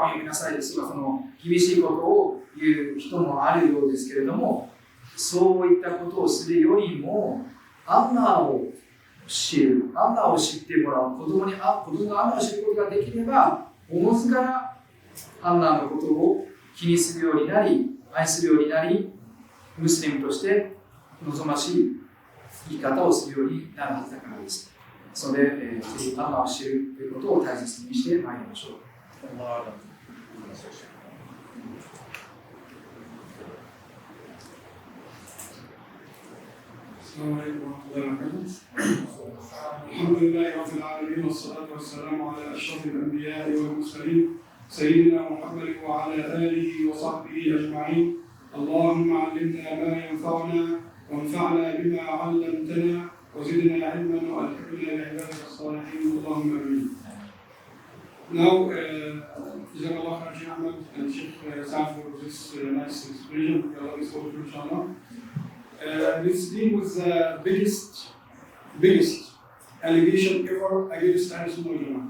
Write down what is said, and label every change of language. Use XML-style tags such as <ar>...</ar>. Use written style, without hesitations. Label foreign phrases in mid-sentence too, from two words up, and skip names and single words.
<ja>読みなさいですとか、その厳しいことを言う人もあるようですけれども、そういったことをするよりも、アンラーを知る、アンラーを知ってもらう、子供がアンラーを知ることができれば、おのずからアンラーのことを気にするようになり、愛するようになり、ムスリムとして望ましい生き方をするようになるはずだからです。それで、ぜひアンラーを知るということを大切にしてまいりましょう。</ja> <ar>السلام عليكم ورحمة الله وبركاته. الحمد لله رب العالمين والصلاة والسلام على أشرف الأنبياء والمرسلين سيدنا محمد وعلى آله وصحبه أجمعين. اللهم علمنا ما ينفعنا وانفعنا بما علمتنا وزدنا علما وألحقنا بعبادك الصالحين اللهم آمين.</ar> <en>Now,</en> <ar>جزاك الله خير</ar> <en>Sheikh Ahmad and Sheikh Saad for this nice expression. Allah is over to inshallah. Let's deal with the biggest allegation ever against Al-Sunnah wal Jama'ah.</en>